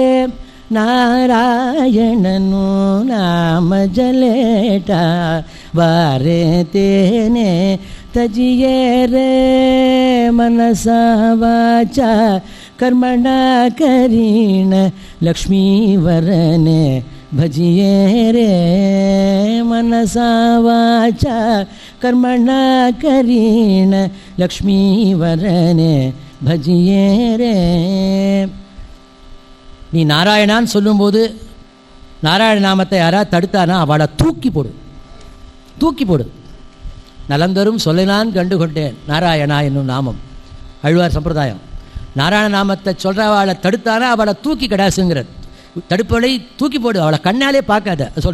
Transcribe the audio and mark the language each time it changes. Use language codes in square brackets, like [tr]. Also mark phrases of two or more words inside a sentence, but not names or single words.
[gu] નારાયણનું નામ જ લેતાં વારે તેને તજીએ રે, મનસા વાચા કર્મણા કરીને લક્ષ્મીવરને ભજીએ રે, મનસા વાચા કર્મણા કરીને લક્ષ્મીવરને ભજીએ રે. [ta] நீ நாராயணான்னு சொல்லும்போது நாராயண நாமத்தை யாராவது தடுத்தானா அவளை தூக்கி போடு, தூக்கி போடு. நலந்தரும் சொல்லினான் கண்டு கொண்டேன் நாராயணா என்னும் நாமம், அழ்வார் சம்பிரதாயம். நாராயண நாமத்தை சொல்கிறவளை தடுத்தானா அவளை தூக்கி கடாசுங்கிறது, தடுப்பவளை தூக்கி போடு, அவளை கண்ணாலே பார்க்காத சொல்ற.